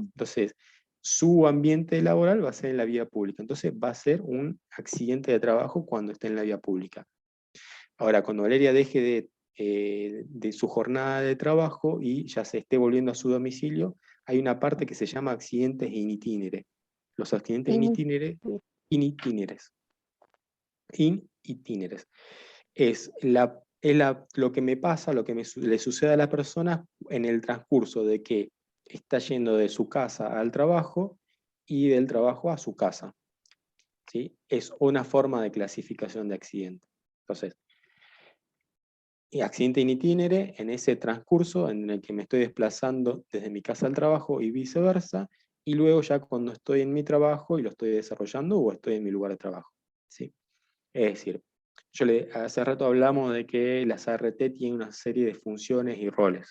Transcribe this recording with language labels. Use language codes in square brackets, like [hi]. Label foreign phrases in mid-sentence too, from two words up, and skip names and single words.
[es] Entonces, su ambiente laboral va a ser en la vía pública. Entonces, va a ser un accidente de trabajo cuando esté en la vía pública. Ahora, cuando Valeria deje de su jornada de trabajo y ya se esté volviendo a su domicilio, hay una parte que se llama accidentes [la] in itinere. [es] Los accidentes [la] in itinere, in itinere, [es] es lo que me pasa, lo que le sucede a la persona en el transcurso de que está yendo de su casa al trabajo y del trabajo a su casa. ¿Sí? Es una forma de clasificación de accidente. Entonces, accidente [la] in itinere, [es] en ese transcurso en el que me estoy desplazando desde mi casa al trabajo y viceversa, y luego ya cuando estoy en mi trabajo y lo estoy desarrollando o estoy en mi lugar de trabajo. ¿Sí? Es decir, hace rato hablamos de que las ART tienen una serie de funciones y roles.